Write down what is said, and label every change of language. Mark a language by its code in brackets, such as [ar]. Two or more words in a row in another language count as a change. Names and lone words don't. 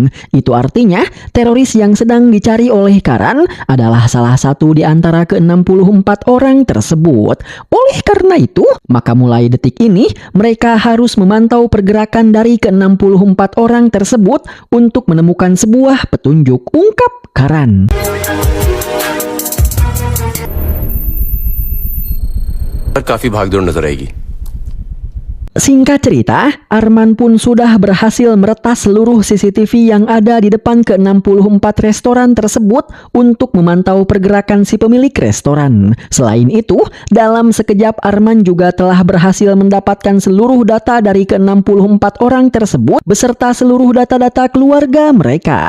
[id] Itu artinya teroris yang sedang dicari oleh Karan adalah salah satu di antara ke-64 orang tersebut. Oleh karena itu, maka mulai detik ini mereka harus memantau pergerakan dari ke-64 orang tersebut untuk menemukan sebuah petunjuk, ungkap Karan. [hi] काफी भागदौड़ नजर आएगी. [id] Singkat cerita, Arman pun sudah berhasil meretas seluruh CCTV yang ada di depan ke-64 restoran tersebut untuk memantau pergerakan si pemilik restoran. Selain itu, dalam sekejap Arman juga telah berhasil mendapatkan seluruh data dari ke-64 orang tersebut beserta seluruh data-data keluarga mereka.